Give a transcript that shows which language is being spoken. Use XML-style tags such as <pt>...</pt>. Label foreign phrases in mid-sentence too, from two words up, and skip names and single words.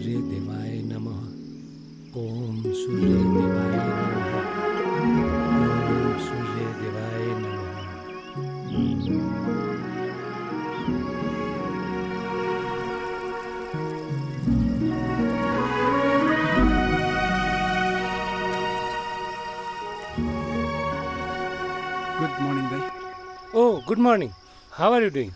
<sa>देवाय नमः ओम सूर्य देवाय नमः ओम सूर्य देवाय नमः।</sa> <en>Good morning दाइ। O good morning, how are you doing?</en>